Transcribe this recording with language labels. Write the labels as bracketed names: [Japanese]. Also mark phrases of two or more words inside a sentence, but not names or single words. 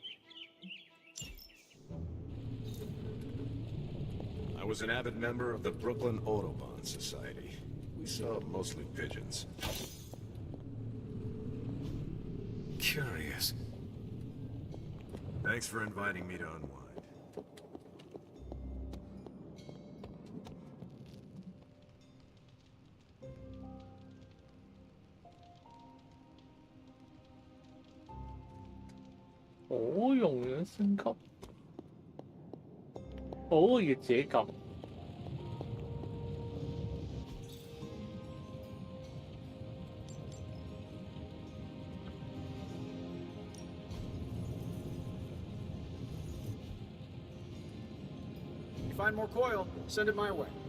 [English] I was an avid member of the Brooklyn Audubon Society. We saw mostly pigeons. Curious. Thanks for inviting me to unwind. [Cantonese] 我用樣升級，我要自己撳。 [English] You find more coil, send it my way.